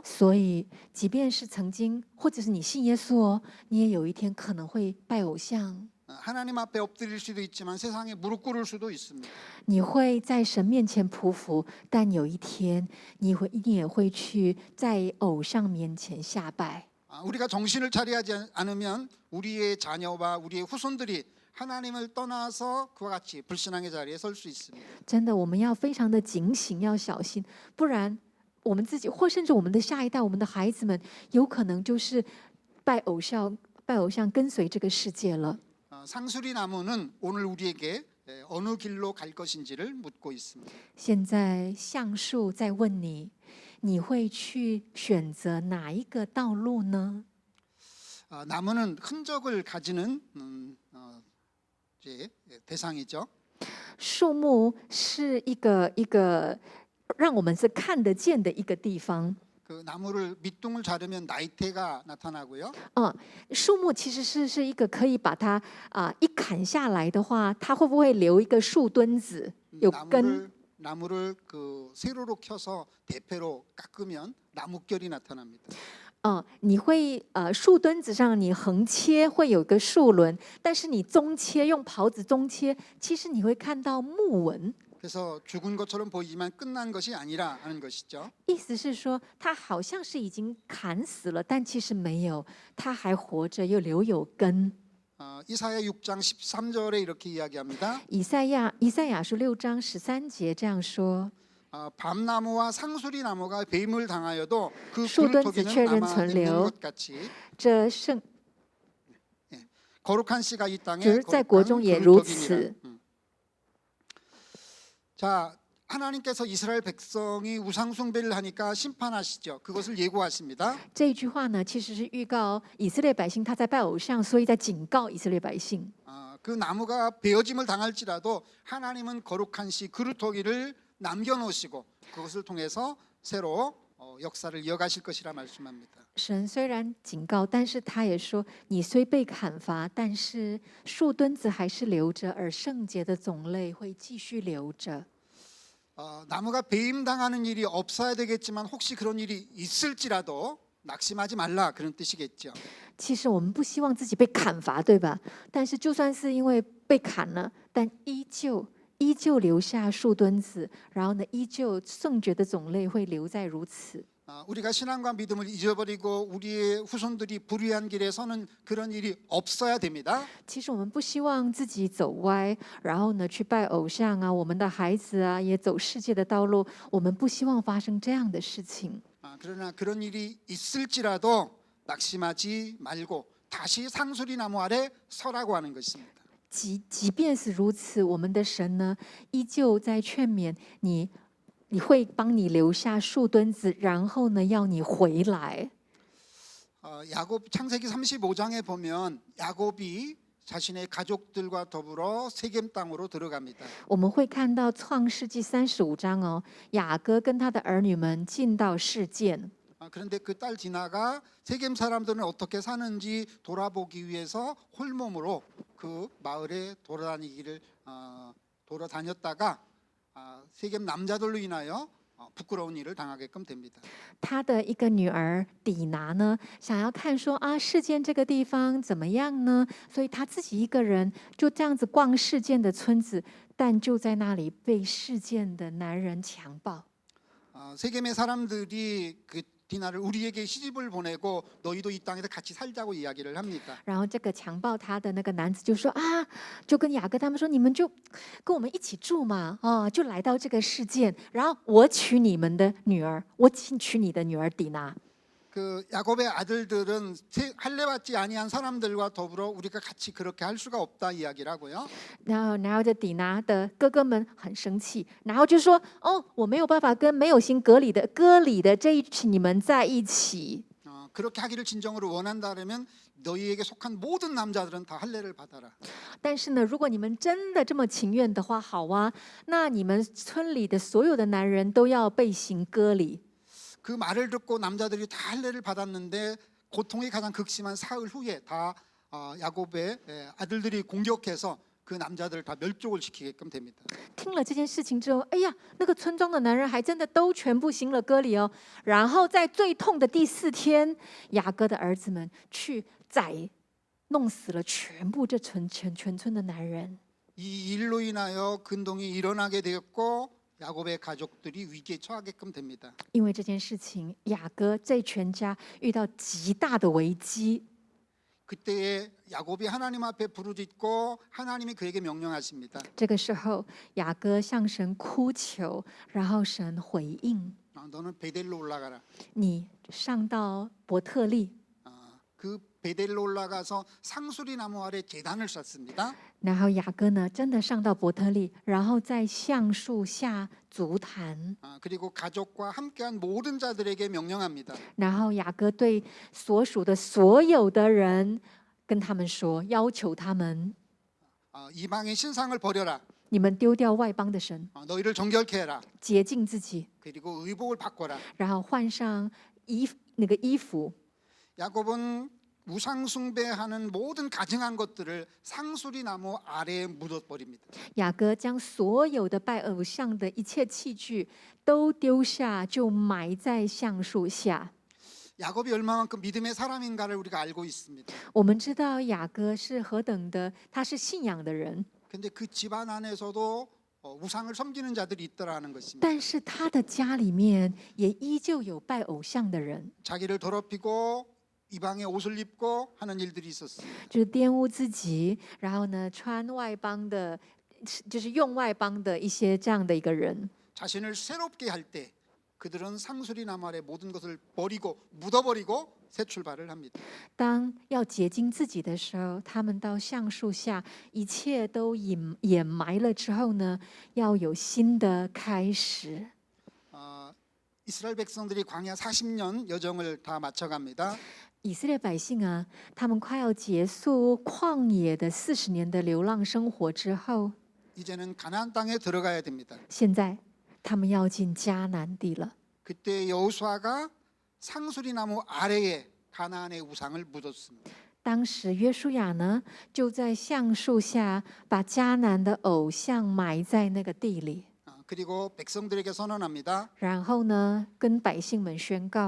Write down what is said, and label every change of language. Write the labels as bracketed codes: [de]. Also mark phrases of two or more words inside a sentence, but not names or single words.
[zh] 所以，即便是曾经，或者是你信耶稣哦，你也有一天可能会拜偶像。 [ko] 하나님 앞에 엎드릴 수도 있지만 세상에 무릎 꿇을 수도 있습니다. [zh] 你会在神面前匍匐，但有一天你也会去在偶像面前下拜。 [ko] 우리가 정신을 차리지 않으면 우리의 자녀와 우리의 후손들이 하나님을 떠나서 그와 같이 불신앙의 자리에 설 수 있습니다. [zh] 真的，我们要非常的警醒，要小心，不然我们自己或甚至我们的下一代、我们的孩子们，有可能就是拜偶像，跟随这个世界了。 [ko] 상수리 나무는 오늘 우리에게 어느 길로 갈 것인지를 묻고 있습니다. [zh] 现在橡树在问你，你会去选择哪一个道路呢？ [ko] 나무는 흔적을 가지는 이제 대상이죠. [zh] 树木是一个让我们是看得见的一个地方。 [ko] 그 나무를 밑둥을 자르면 나이테가 나타나고요. [zh] 树木其实是一个可以把它一砍下来的话，它会不会留一个树墩子？有根。 [ko] 나무를 그 세로로 켜서 대패로 깎으면 나뭇결이 나타납니다. [zh] 你会树墩子上你横切会有个树轮，但是你中切用刨子中切，其实你会看到木纹。 [ko] 그래서 죽은 것처럼 보이지만 끝난 것이 아니라 하는 것이죠. [zh] 意思是说，它好像是已经砍死了，但其实没有，它还活着，又留有根。 [ko] 이사야 6장 13절에 이렇게 이야기합니다. [zh] 以赛亚书6章13节这样说。 [ko] 밤나무와 상수리 나무가 배임을 당하여도 그 [zh] 树墩子 [ko] 굴토기는 [zh] 确认 [ko] 남아 [zh] 存 [ko] 있는 [zh] 留 [ko] 것 같이 [zh] 这圣 [ko] 거룩한 씨가 이 [zh] 就 [ko] 땅에 [zh] 是在国 [ko] 거룩한 [zh] 中也如 [ko] 그루터기니라. [zh] 此。 [ko] 자, 하나님께서 이스라엘 백성이 우상 숭배를 하니까 심판하시죠. 그것을 예고하십니다. [zh] 这一句话呢，其实是预告以色列百姓他在拜偶像，所以在警告以色列百姓。 [ko] 그 나무가 베어짐을 당할지라도 하나님은 거룩한 씨 그루터기를 남겨놓으시고 그것을 통해서 새로 역사를 이어가실 것이라 말씀합니다. [zh] 神虽然警告，但是他也说：“你虽被砍伐，但是树墩子还是留着，而圣洁的种类会继续留着。” [ko] 나무가 배임당하는 일이 없어야 되겠지만 혹시 그런 일이 있을지라도 낙심하지 말라 그런 뜻이겠죠. [zh] 其实我们不希望自己被砍伐，对吧？但是就算是因为被砍了，但依旧留下树墩子，然后呢，依旧圣洁的种类会留在如此。 [ko] 우리가 신앙과 믿음을 잊어버리고 우리의 후손들이 불의한 길에 서는 그런 일이 없어야 됩니다. [zh] 其实我们不希望自己走歪，然后呢去拜偶像啊，我们的孩子啊也走世界的道路，我们不希望发生这样的事情。 [ko] 그러나 그런 일이 있을지라도 낙심하지 말고 다시 상수리 나무 아래 서라고 하는 것입니다. [zh] 即便是如此，我们的神呢，依旧在劝勉你，你会帮你留下树墩子，然后呢，要你回来。 [ko] 야곱 창세기 35장에 보면 야곱이 자신의 가족들과 더불어 세겜 땅으로 들어갑니다. [zh] 我们会看到创世纪35章哦，雅各跟他的儿女们进到示剑。 [ko] 그런데 그 딸 디나가 세겜 사람들은 어떻게 사는지 돌아보기 위해서 홀몸으로 그 마을에 돌아다녔다가 세겜 남자들로 인하여 부끄러운 일을 당하게끔 됩니다. [zh] 他的一个女儿底拿呢，想要看说啊，示剑这个地方怎么样呢？所以他自己一个人就这样子逛示剑的村子，但就在那里被示剑的男人强暴。 [ko] 세겜의 사람들이 그 디나를 우리에게 시집을 보내고 너희도 이 땅에서 같이 살자고 이야기를 합니다. [zh] 然后这个强暴他的那个男子就说啊，就跟雅各他们说，你们就跟我们一起住嘛，就来到这个世界，然后我娶你们的女儿，我娶你的女儿底拿。 [ko] 그 야곱의 아들들은 할례받지 아니한 사람들과 더불어 우리가 같이 그렇게 할 수가 없다 이야기를 하고요. [zh] 然后这底拿的哥哥们很生气，然后就说：“哦，我没有办法跟没有行割礼的这一群你们在一起。” [ko] 그렇게 하기를 진정으로 원한다면 너희에게 속한 모든 남자들은 다 할례를 받아라. [zh] 但是呢，如果你们真的这么情愿的话，好啊，那你们村里的所有的男人都要被行割礼。 [ko] 그 말을 듣고 남자들이 다 할례를 받았는데 고통이 가장 극심한 사흘 후에 다 야곱의 아들들이 공격해서 그 남자들을 다 멸족을 시키게끔 됩니다. [zh] 听了这件事情之后，哎呀，那个村庄的男人还真的都全部行了割礼哦。然后在最痛的第4天，雅各的儿子们去弄死了全部这全村的男人。 [ko] 이 일로 인하여 근동이 일어나게 되었고 야곱의 가족들이 위기에 처하게끔 됩니다. [zh] 因为这件事情，雅各这全家遇到极大的危机。 [ko] 그때에 야곱이 하나님 앞에 부르짖고 하나님이 그에게 명령하십니다. [zh] 这个时候，雅各向神哭求，然后神回应： [ko] 너는 베델로 올라가라. [zh] 你上到伯特利。 [ko] 그 베델로 올라가서 상수리 나무 아래 제단을 쌓습니다. [zh] 然后雅各呢，真的上到伯特利，然后在橡树下足坛。 [ko] 그리고 가족과 함께한 모든 자들에게 명령합니다. [zh] 然后雅各对所属的所有的人跟他们说，要求他们： [ko] 이방의 신상을 버려라. [zh] 你们丢掉外邦的神， [ko] 너희를 정결케 해라. [zh] 洁净自己， [ko] 그리고 의복을 바꿔라. [zh] 然后换上衣服。 [ko] 야곱은 우상 숭배하는 모든 가증한 것들을 상수리 나무 아래에 묻어버립니다. [zh] 雅各将所有的拜偶像的一切器具都丢下，就埋在橡树下。 [ko] 야곱이 얼마만큼 믿음의 사람인가를 우리가 알고 있습니다. [zh] 我们知道雅各是何等的，他是信仰的人， [ko] 근데 그 집안 안에서도 우상을 섬기는 자들이 있더라는 것입니다. [zh] 但是他的家里面也依旧有拜偶像的人， [ko] 자기를 더럽히고 이방의 옷을 입고 하는 일들이 있었어요. [zh] 就是玷污自己，然后呢穿外邦的，就是用外邦的一些这样的一个人。 [ko] 자신을 새롭게 할 때 그들은 상수리 나무 아래 모든 것을 버리고 묻어버리고 새 출발을 합니다. [zh] 当要洁净自己的时候，他们到橡树下，一切都掩埋了之后呢，要有新的开始。 [ko] 이스라엘 백성들이 광야 40년 여정을 다 마쳐갑니다. [zh] 以色列百姓啊，他们快要结束旷野的40年的流浪生活之后， [ko] 이제는 가나안 땅에 들어가야 됩니다. [zh] 现在他们要进迦南地了。 [ko] 그때 여호수아가 상수리 나무 아래에 가나안의 우상을 묻었습니다. [zh] 当时约书亚呢，就在橡树下把迦南的偶像埋在那个地里， [ko] 그리고 백성들에게 선언합니다. [zh] 然后呢，跟百姓们宣告：